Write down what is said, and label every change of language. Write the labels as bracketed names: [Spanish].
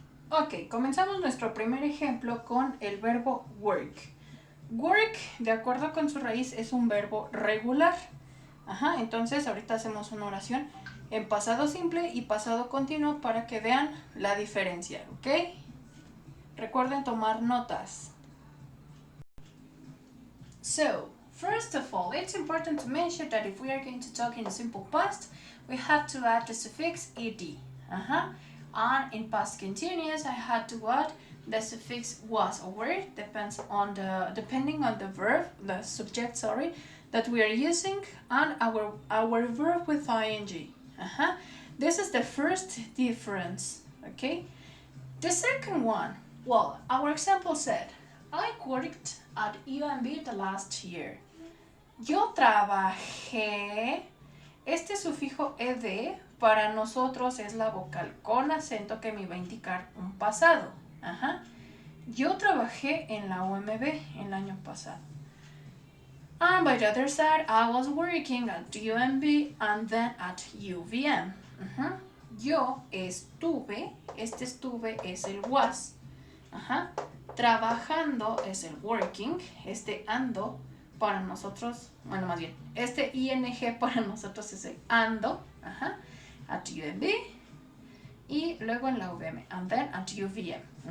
[Spanish] Ok, comenzamos nuestro primer ejemplo con el verbo work. Work, de acuerdo con su raíz, es un verbo regular. Entonces ahorita hacemos una oración en pasado simple y pasado continuo para que vean la diferencia, ¿ok? Recuerden tomar notas. [English] So, first of all, it's important to mention that if we are going to talk in simple past, we have to add the suffix ed. And in past continuous, I had to add the suffix was or were, depending on the verb, the subject, that we are using, and our verb with ing. This is the first difference, okay? The second one, well, our example said, I worked at UMB the last year. [Spanish] Yo trabajé. Este sufijo ed para nosotros es la vocal con acento que me va a indicar un pasado. Yo trabajé en la UMB el año pasado. [English] And by the other side, I was working at UMB and then at UVM. [Spanish] Yo estuve, este estuve es el was. Trabajando es el working, este ando para nosotros, bueno, más bien, este ing para nosotros es el ando, at UMB, y luego en la UVM, [English] and then at UVM.